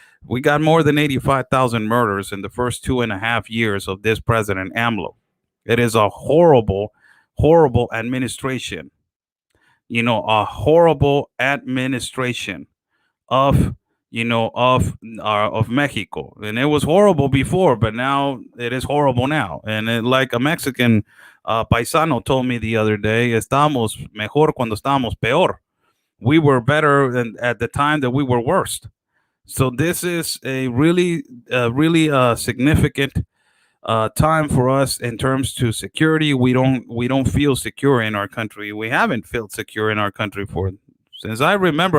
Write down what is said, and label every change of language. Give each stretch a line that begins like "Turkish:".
English: We got more than 85,000 murders in the first 2.5 years of this president AMLO. It is a horrible administration. A horrible administration of of Mexico, and it was horrible before, but now it is horrible now. And like a Mexican paisano told me the other day,
Spanish: "Estábamos mejor cuando estábamos peor."
English: We were better than at the time that we were worst. So this is a really significant time for us in terms to security. We don't feel secure in our country. We haven't felt secure in our country for since I remember.